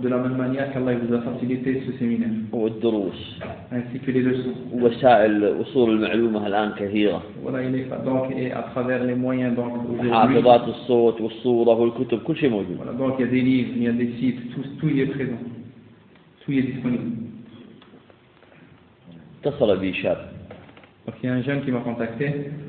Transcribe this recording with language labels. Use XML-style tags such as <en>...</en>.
<fr>De la même manière qu'Allah vous a facilité ce séminaire.</fr> <ar>والدروس.</ar> <fr>Ainsi que les leçons.</fr> <ar>وسائل وصول المعلومة الآن كثيرة.</ar> <fr>Voilà, il est donc à travers les moyens donc.</fr> <ar>حافظات الصوت والصورة والكتب كل شيء موجود.</ar> <fr>Voilà, donc il y a des livres, il y a des sites, tout y est présent, tout y est disponible.</fr> <ar>اتصل بي شاب.</ar> <fr>Donc il y a un jeune qui m'a contacté.</fr>